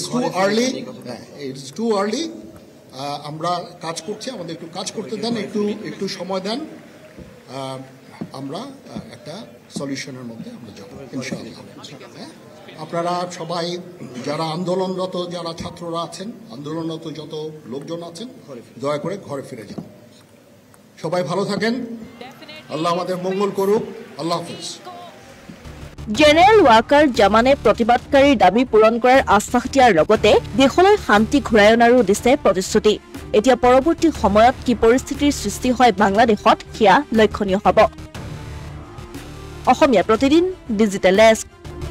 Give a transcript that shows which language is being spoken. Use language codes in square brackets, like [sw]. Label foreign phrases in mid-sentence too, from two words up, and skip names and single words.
[en] too early [bn] আমরা কাজ করছি আমাদের একটু কাজ করতে দেন একটু সময় দেন আমরা একটা সলিউশনের মধ্যে আমরা যাব ইনশাআল্লাহ আপনারা সবাই যারা আন্দোলনরত যারা ছাত্ররা আছেন আন্দোলনরত যত লোকজন আছেন দয়া করে ঘরে ফিরে যান সবাই ভালো থাকেন আল্লাহ আমাদের মঙ্গল করুক আল্লাহ হাফেজ [as] জেনেৰেল ৱাকাৰ জামানে প্ৰতিবাদকাৰীৰ দাবী পূৰণ কৰাৰ আশ্বাস দিয়াৰ লগতে দেশলৈ শান্তি ঘূৰাই অনাৰো দিছে প্ৰতিশ্ৰুতি এতিয়া পৰৱৰ্তী সময়ত কি পৰিস্থিতিৰ সৃষ্টি হয় বাংলাদেশত সেয়া লক্ষণীয় হ'ব অসমীয়া প্ৰতিদিন ডিজিটেল ডেস্ক